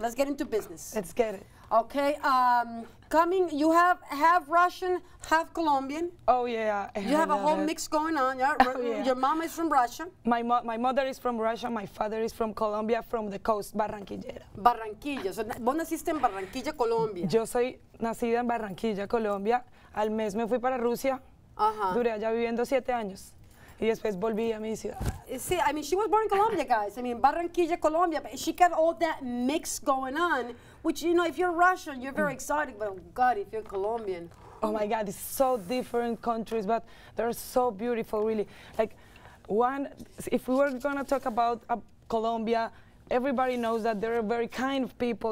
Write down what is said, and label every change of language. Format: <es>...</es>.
<en>Let's get into business. Let's get it. Okay. You have half Russian, half Colombian. Oh, yeah. You have a whole mix going on. Yeah? Oh, yeah. Your mom is from Russia. My mother is from Russia. My father is from Colombia, from the coast, Barranquillera.</en> <es>Barranquilla. So, vos naciste en Barranquilla, Colombia. Yo soy nacida en Barranquilla, Colombia. Al mes me fui para Rusia. Duré allá viviendo 7 años. Y después volví a mi ciudad.</es> <en>See, I mean, she was born in Colombia, guys. I mean, Barranquilla, Colombia. But she got all that mix going on, which, you know, if you're Russian, you're very excited. But, oh, God, if you're Colombian. Oh, my God, it's so different countries, but they're so beautiful, really. Like, if we were going to talk about Colombia, everybody knows that they're very kind of people.</en>